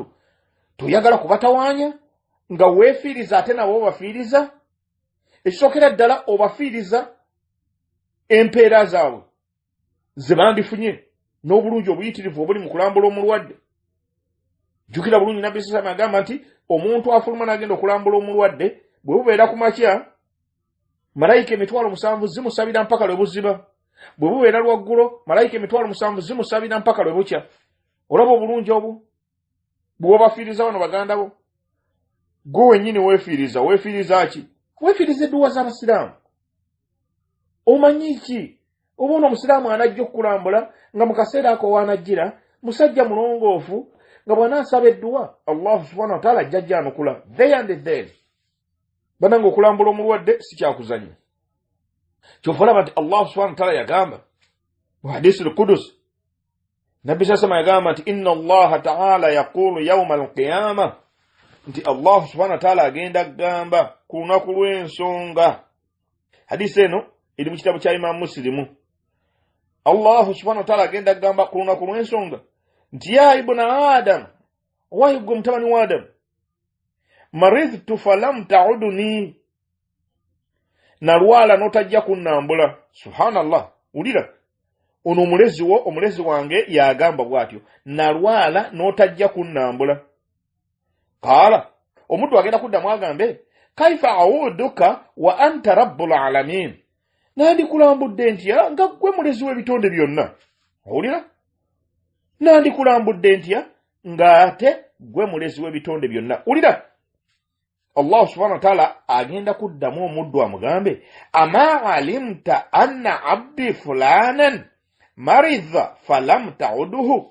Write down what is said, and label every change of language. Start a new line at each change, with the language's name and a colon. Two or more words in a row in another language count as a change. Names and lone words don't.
Ganda: Toyagala kubatawaanya nga weefiiriza ate nabo obafiiriza. Ekisookera ddala obafiiriza empeera zaabwe ze bandifunye n'obulungi obuyitirivu obuli mu kulambula omulwadde. Jjukira bulungi Nabbi
Arabic: صلى الله عليه وسلم
Ganda: agamba nti omuntu afuluma n'agenda okulambula omulwadde bwe bubeera ku makya, malayika 7,000 zimusabira mpaka lwe buziba. Bwe bubeera lwaggulo, malayika 7,000 zimusabira mpaka lwe bukya. Olaba obulungi obwo bwe obafiiriza bano baganda bo. Gwe wennyini weefiiriza. Weefiiriza ki? Weefiiriza edduwa z'abasiraamu. Omanyi ki? Oba ono omusiraamu anajja okukulambula nga mu kaseera ako waanajjira musajja mulongoofu nga bw'anaasaba edduwa
Arabic: الله سبحانه وتعالى
Ganda: ajja ajjanukula
English: there and then.
Ganda: Bannange okulambula omulwadde si kyakuzannya. Kyova olaba nti
Arabic: الله سبحانه وتعالى
Ganda: yagamba mu hadisi al-Qudus, Nabbi sasama yagamba nti
Arabic: إن الله تعالى يقول يوم القيامة,
Ganda: nti
Arabic: الله سبحانه وتعالى
Ganda: agenda kugamba ku lunaku lw'ensonga. Hadisi eno eri mu kitabu kya Imam Muslimu.
Arabic: الله سبحانه وتعالى
Ganda: agenda kugamba ku lunaku lw'ensonga nti
Arabic: يا ابن آدم,
Ganda: owaye gwe mutabani wa Adamu,
Arabic: مرضت فلم تعدني,
Ganda: nalwala n'otajja kunnambula. Subhanallah, ulira ono omulezi wange yagamba bw'atyo, nalwala n'otajja kunnambula. Qaala, omuddu agenda kuddamu agambe,
Arabic: كيف أعودك وأنت رب العالمين,
Ganda: nandikulambudde ntya nga ggwe mulezi w'ebitonde byonna. Owulira, nandikulambudde ntya ng'ate ggwe mulezi w'ebitonde byonna.
Arabic: Ulira, الله سبحانه وتعالى
Ganda: agenda kuddamu omuddu amugambe,
Arabic: أما علمت أن عبدي فلانا مرض فلم تعده.